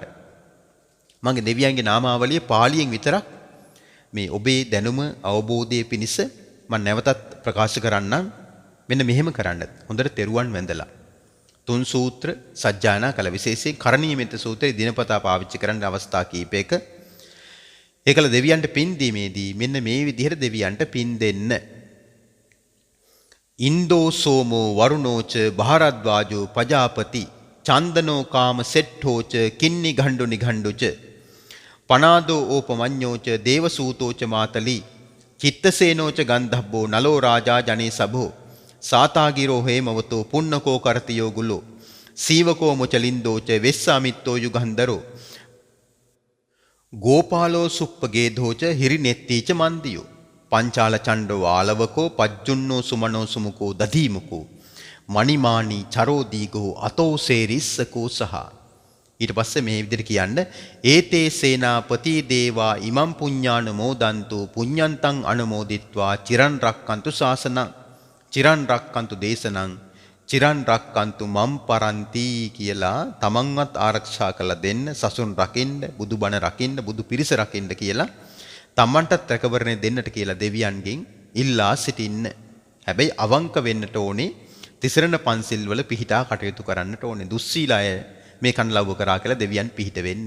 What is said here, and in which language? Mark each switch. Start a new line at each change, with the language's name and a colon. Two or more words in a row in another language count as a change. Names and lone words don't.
Sinhala: මගේ දෙවියන්ගේ නාමාවලිය පාලියෙන් විතරක් මේ ඔබේ දැනුම අවබෝධයේ පිණිස මම නැවතත් ප්‍රකාශ කරන්නම්. මෙන්න මෙහෙම කරන්න. හොඳට තෙරුවන් වැඳලා තුන් සූත්‍ර සජ්ජායනා කළ විශේෂයෙන් කරණීයමෙත සූත්‍රයේ දිනපතා පාවිච්චි කරන්න අවස්ථා කීපයක ඒකල දෙවියන්ට පින් දීමේදී මෙන්න මේ විදිහට දෙවියන්ට පින් දෙන්න.
Pali: ඉන්දෝ සෝමෝ වරුණෝච භාරද්වාජෝ පජාපති චන්දනෝ කාම සෙට්ඨෝච කින්නි ගණ්ඩු නිගණ්ඩුච පනාදෝ ඕපමඤ්ඤෝච දේවසූතෝච මාතලී චිත්තසේනෝච ගන්ධබ්බෝ නලෝ රාජා ජනේ සබෝ සාතාගිරෝ හේමවතෝ පුන්නකෝ කරතියෝ ගුලෝ සීවකෝ මුචලින්දෝච වෙස්සාමිත්තෝ යුගන්ධරෝ ගෝපාලෝ සුප්පගේධෝච හිරිනෙත්තීච මන්දියෝ පංචාල චණ්ඩෝ ආලවකෝ පජ්ජුන්නෝ සුමනෝ සුමුකෝ දදීමුකෝ මණිමානි චරෝදීගෝ අතෝ සේරිස්සකෝ සහ.
Sinhala: ඊට පස්සේ මේ විදිහට කියන්න
Pali: ඒතේ සේනාපති දේවා ඉමම් පුඤ්ඤාන මෝදන්තු පුඤ්ඤන්තං අනුමෝදිත්වා චිරන් රක්칸තු ශාසනං චිරන් රක්칸තු දේශනං චිරන් රක්කන්තු මම් පරන්ති
Sinhala: කියලා තමන්වත් ආරක්ෂා කරලා දෙන්න, සසුන් රකින්න, බුදුබණ රකින්න, බුදු පිරිස රකින්න කියලා තමන්ටත් රැකවරණය දෙන්නට කියලා දෙවියන්ගෙන් ඉල්ලා සිටින්න. හැබැයි අවංක වෙන්නට ඕනේ. තිසරණ පන්සිල් වල පිහිටා කටයුතු කරන්නට ඕනේ. දුස්සීල අය මේ කන්ලව්ව කරා කියලා දෙවියන් පිහිට වෙන්නේ.